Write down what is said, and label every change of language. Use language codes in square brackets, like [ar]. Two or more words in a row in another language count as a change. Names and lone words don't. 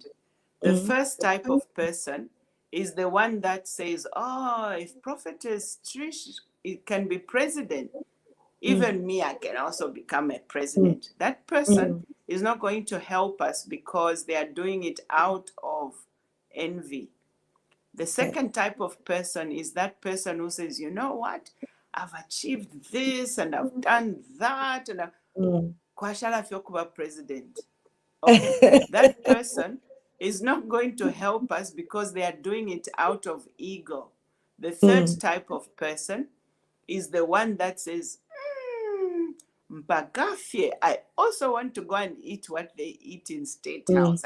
[en] The first type of person is the one that says, if Prophetess Trish can be president, even me, I can also become a president. That person is not going to help us because they are doing it out of envy. The second type of person is that person who says, you know what, I've achieved this and I've done that, and [bem] kwa shala fyo kuba president. [en] Okay, that person is not going to help us because they are doing it out of ego. The third type of person is the one that says, Mbagafye, I also want to go and eat what they eat in State House.